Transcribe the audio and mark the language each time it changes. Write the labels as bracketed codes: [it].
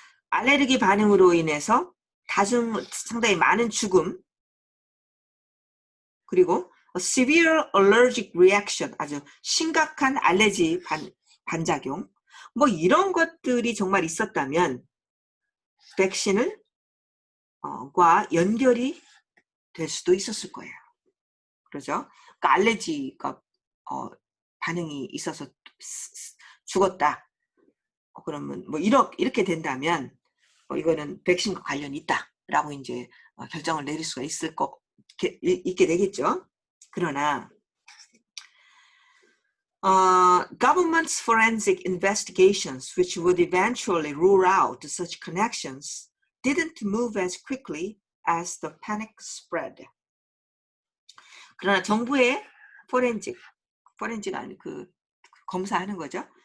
[ko] 알레르기 반응으로 인해서 상당히 많은 죽음, 그리고 [en] severe allergic reaction, [ko] 아주 심각한 알레르기 반작용, 뭐 이런 것들이 정말 있었다면 백신을 과 연결이 될 수도 있었을 거예요. 그러죠? 그러니까 알레르기가 반응이 있어서 죽었다. 그러면 뭐 이렇게 된다면 이거는 백신과 관련이 있다라고 이제 결정을 내릴 수가 있게 되겠죠. 그러나 [en] government's forensic investigations, which would eventually rule out such connections, didn't move as quickly as the panic spread. [ko] 그러나 정부의 포렌식 아니 검사하는 거죠.